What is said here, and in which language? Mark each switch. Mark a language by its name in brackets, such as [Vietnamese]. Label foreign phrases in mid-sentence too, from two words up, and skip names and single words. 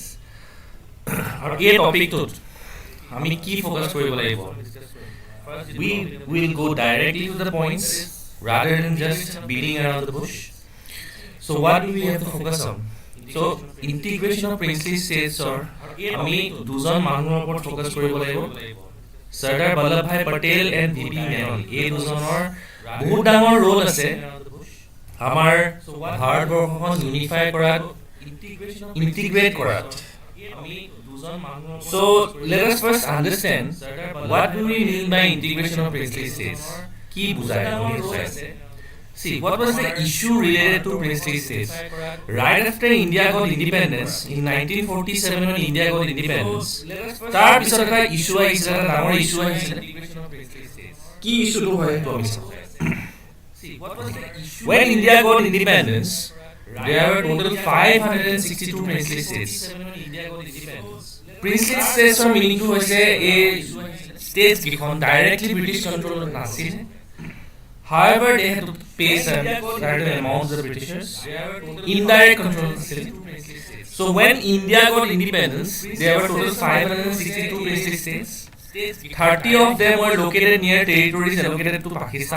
[English] Our topic to we key focus we will go directly to the points rather than just beating around the bush. So what do we have to focus on? So integration of princely states or [Assamese] আমি দুজন মানুহৰ ওপৰত ফোকাস কৰিব লাগিব সৰ্দাৰ বল্লভভাই পটেল এণ্ড ভিপি মেনন এই দুজনৰ বহুত ডাঙৰ ৰোল আছে আমাৰ ভাৰতবৰ্ষখন ইউনিফাই কৰাত ইন্টিগ্ৰেট কৰাত [English] So let us first understand what do we mean by integration of princely states [Assamese] কি বুজায় [English] See, what was the issue related to princely states? Right after India got independence, in 1947 when India got independence, [Assamese] তাৰ পিছত এটা issue আহিছিল, এটা ডাঙৰ issue আহিছিল। কি issue টো হয় তো আমি চাওঁ। [English] When India got independence, there were total 562 princely states. Princely states are meaning to [Assamese] হৈছে এই [English] states কিখন directly British control নাছিল। However, they had to pay certain amounts to the Britishers, indirect control. So when India got independence, there were total 562 princely states. 30 of them were located near territories allocated to Pakistan.